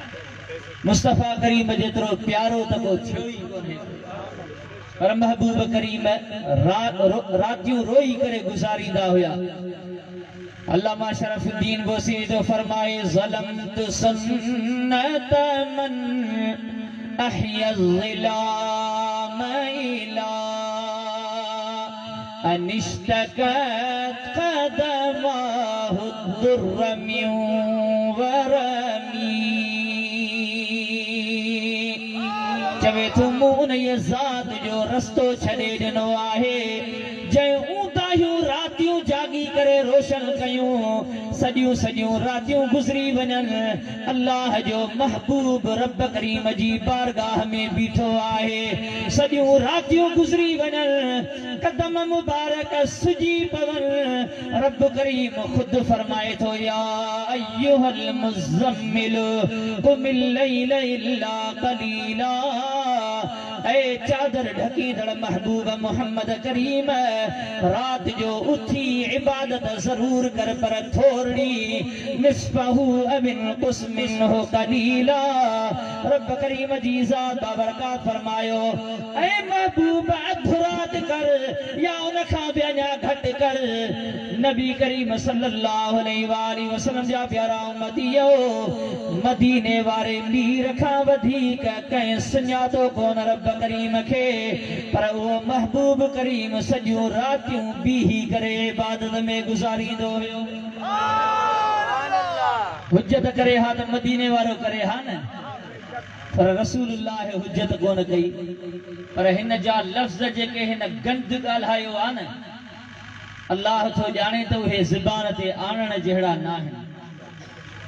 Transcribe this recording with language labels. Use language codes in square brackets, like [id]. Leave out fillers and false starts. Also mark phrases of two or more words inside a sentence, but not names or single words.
[sd] मुस्तफ़ा करीम जेतिरो प्यारो त को थियो ई कोन्हे, पर महबूब करीम रातियूं रोई करे गुज़ारींदा हुया। अल्लामा शरफुद्दीन बोसी जो फरमाए [ar] ظلمت سنة من أحيا الظلام إلى أن اشتكت قدماه الضر من ورم. [sd] चवे थो मूं उन ज़ात जो रस्तो छॾे ॾिनो आहे जंहिं ऊंदाहियूं रातियूं जागी करे रोशन कयूं, सॼियूं सॼियूं रातियूं गुज़री वञनि। अल्लाह जो महबूब रब करीम जी बारगाह में बीठो आहे, सॼियूं रातियूं गुज़री वञनि, कदम मुबारक सुजी पवनि। रब करीम ख़ुदि फरमाए थो [ar] يا أيها المزمل قم الليل إلا قليلا. [sd] ऐ चादर ढकींदड़ महबूब मोहम्मद करीम रात जो उथी इबादत जरूर कर पर थोड़ी [ar] نصفه أو انقص منه قليلا. [sd] रब करीम जी ज़ात बाबरकात फरमायो ऐ महबूब अध रात कर या उन खां बि अञा घटि कर। नबी करीम [ar] صلى الله عليه وسلم [sd] जा प्यारा उम्मतियो, मदीने वारे मीर खां वधीक कंहिं सुञातो कोन रब करीम के, पर वो महबूब करीम सॼियूं रातियूं बीही करे इबादत में गुज़ारींदो हुयो। हुज्जत करे हा त मदीने वारो करे हा न, पर रसूलुल्लाह हुज्जत कोन कई। पर हिन जा लफ़्ज़ जेके हिन गंद ॻाल्हायो आहे न, अल्लाह थो ॼाणे त उहे ज़ुबान ते आणण जहिड़ा न आहिनि।